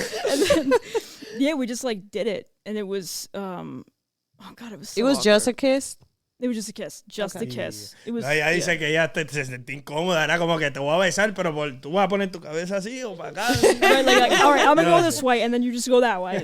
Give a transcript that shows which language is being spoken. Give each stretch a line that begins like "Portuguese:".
English: and then, yeah, we just like did it. And it was, oh God, it was so It was awkward. just a kiss? It was just a kiss. Just a kiss. It was,
Spanish: No, ella dice que ella se sentía incómoda, era como que te voy a besar, pero tú vas a poner tu cabeza así o para acá.
English: right, like, all right, I'm gonna go this way, and then you just go that way.